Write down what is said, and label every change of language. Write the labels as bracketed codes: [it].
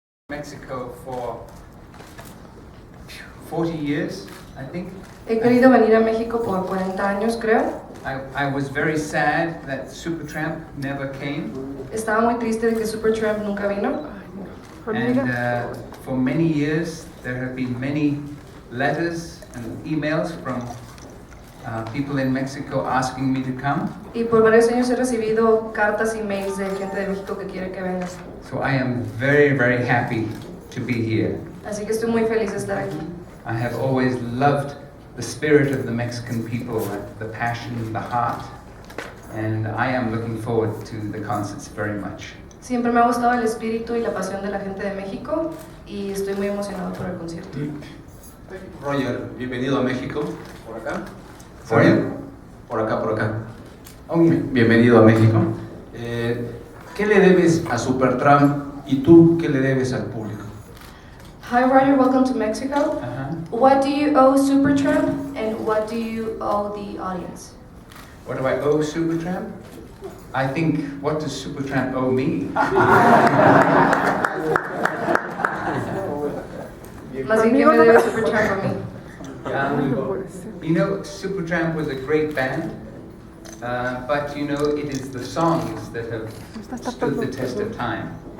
[en] Mexico for 40 years, I think. [es] He querido venir a México por 40 años, creo. [en] I was very sad that SUPERTRAMP never came. [es] Estaba muy triste de que SUPERTRAMP nunca vino. [en] And for many years, there have been many letters and emails from people in Mexico asking me to come. [es] Y por varios años he recibido cartas y mails de gente de México que quiere que vengas. [en] So I am very, very happy to be here. [es] Así que estoy muy feliz de estar aquí. [en] I have always loved the spirit of the Mexican people, the passion, the heart, and I am looking forward to the concerts very much. [es] Siempre me ha gustado el espíritu y la pasión de la gente de México y estoy muy emocionado por el concierto. Roger, bienvenido a México. Por acá. [en] Sorry? [es] Por acá. Oh, yeah. Bienvenido a México. ¿Qué le debes a SUPERTRAMP y tú qué le debes al público? [en] Hi Roger, welcome to Mexico. What do you owe SUPERTRAMP and what do you owe the audience? What do I owe SUPERTRAMP? I think, what does SUPERTRAMP owe me? [es] Más bien, ¿qué me debe SUPERTRAMP a mí? [en] You know, SUPERTRAMP was a great band, but you know, it is the songs that have stood the test of time.